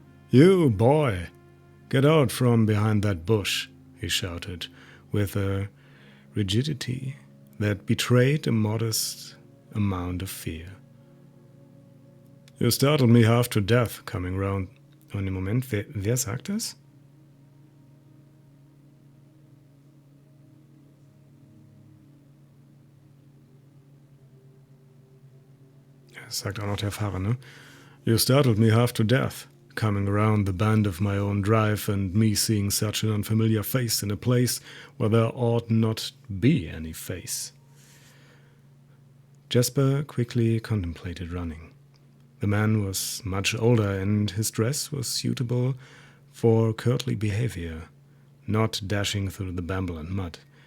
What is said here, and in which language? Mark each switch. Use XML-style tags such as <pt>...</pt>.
<en>"You, boy, get out from behind that bush," he shouted, with a rigidity that betrayed a modest amount of fear. "You startled me half to death coming round."</en> <de>Und im Moment, wer sagt das? Das sagt auch noch der Fahrer, ne?</de> <en>"You startled me half to death, coming around the bend of my own drive and me seeing such an unfamiliar face in a place where there ought not be any face." Jasper quickly contemplated running. The man was much older, and his dress was suitable for courtly behavior, not dashing through the bramble and mud.</en>